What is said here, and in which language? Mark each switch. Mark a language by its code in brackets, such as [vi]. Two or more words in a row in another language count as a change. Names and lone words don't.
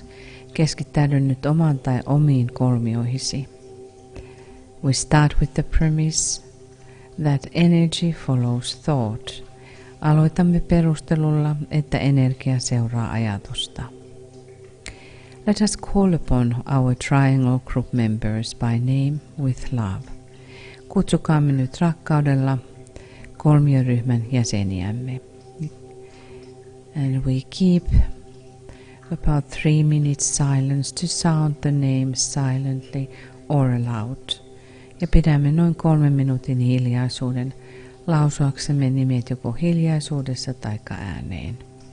[fi] Keskittäydy nyt oman tai omiin kolmioihisi. [en] We start with the premise that energy follows thought. [fi] Aloitamme perustelulla, että energia seuraa ajatusta. [en] Let us call upon our triangle group members by name with love. [fi] Kutsukaamme nyt rakkaudella kolmioryhmän jäseniämme. [en] And we keep about 3 minutes silence to sound the names silently or aloud. [fi] Ja pidämme noin 3 minuutin hiljaisuuden lausuaksemme nimet joko hiljaisuudessa tai ääneen.